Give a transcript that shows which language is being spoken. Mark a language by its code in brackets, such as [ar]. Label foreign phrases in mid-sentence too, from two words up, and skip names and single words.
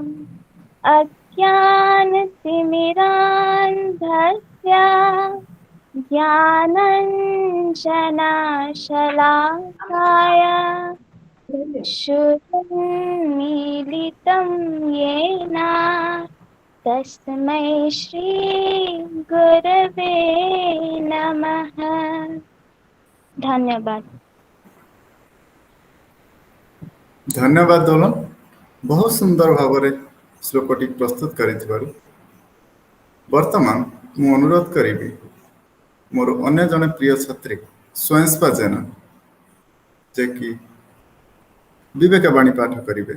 [sa] अज्ञानतिमिरान्धस्य ज्ञानञ्जनशलाकाय चक्षुरुन्मीलितं येन तस्मै श्री गुरवे नमः। [or] धन्यवाद। ଧନ୍ୟବାଦ ଦୋଳନ, ବହୁତ ସୁନ୍ଦର ଭାବ ରେ ଶ୍ଳୋକଟି ପ୍ରସ୍ତୁତ କରିଥିବାରୁ। ବର୍ତ୍ତମାନ ମୁଁ ଅନୁରୋଧ କରେ ମୋର ଅନ୍ୟ ଜଣେ ପ୍ରିୟ ଛାତ୍ରୀ ସ୍ୱୟଂପ୍ରଭା ଜେନା ଯେ କି ବିବେକ ବାଣୀ ପାଠ କରିବେ।